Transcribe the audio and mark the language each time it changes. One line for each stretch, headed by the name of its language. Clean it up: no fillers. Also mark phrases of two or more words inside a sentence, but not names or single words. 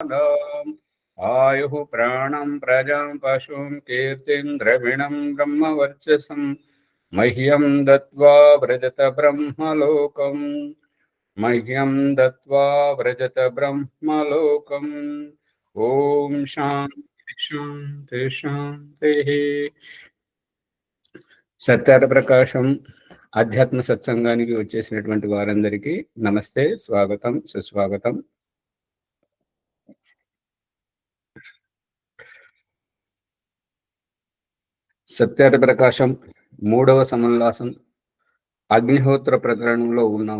Sanskrit: आयुः प्राणं प्रजां पशुं कीर्तिं द्रविणं ब्रह्मवर्चसं मह्यं दत्त्वा व्रजत ब्रह्मलोकम् मह्यं दत्त्वा व्रजत ब्रह्मलोकम् ओम शांति शांति शांति।
Telugu: సత్యార ప్రకాశం ఆధ్యాత్మ సత్సంగానికి వచ్చేసినటువంటి వారందరికీ నమస్తే, స్వాగతం, సుస్వాగతం. సత్యార ప్రకాశం 3వ సముల్లాసం అగ్నిహోత్ర ప్రకరణంలో ఉన్నాము.